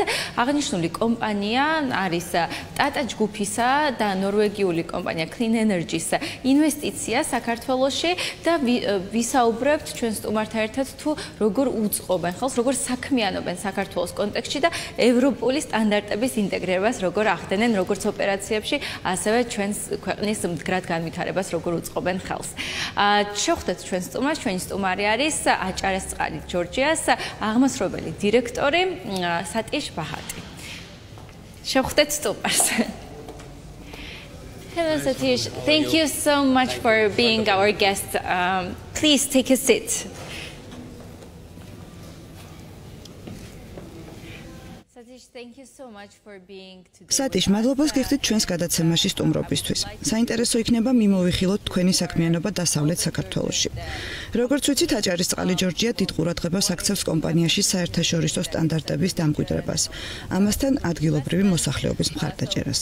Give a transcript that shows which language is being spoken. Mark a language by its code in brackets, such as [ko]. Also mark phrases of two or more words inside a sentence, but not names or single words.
[ka] აღნიშნული კომპანია არის ტატა ჯგუფისა და ნორვეგიული კომპანია Clean Energy ინვესტიცია საქართველოში და ვისაუბრებთ ჩვენ სტუმართან ერთად თუ როგორ უწყობენ ხელს, როგორ საქმიანობენ საქართველოს კონტექსტში და ევროპული სტანდარტების ინტეგრირებას როგორ ახდენენ როგორც ოპერაციებში, ასევე ჩვენს ქვეყნის მდგრად განვითარებას როგორ უწყობენ ხელს. შევხვდეთ ჩვენ სტუმარს, ჩვენი სტუმარი არის აჭარისწყალი ჯორჯიას აღმასრულებელი დირექტორი სატიშ ბაჰატი. შევხვდეთ სტუმარს. [en] Hello Satish, thank you so much for being our guest. Please take a seat. Satish, thank you so much for being today. Satish, [ka] მადლობას გიხდით ჩვენს გადაცემაში სტუმრობისთვის. საინტერესო იქნება მიმოვიხილოთ თქვენი საქმიანობა დასავლეთ საქართველოში. როგორც ვიცით, აჭარისწყალი ჯორჯია დიდ ყურადღებას აქცევს კომპანიაში საერთაშორისო სტანდარტების დამკვიდრებას. ამასთან ადგილობრივი მოსახლეობის მხარდაჭერას.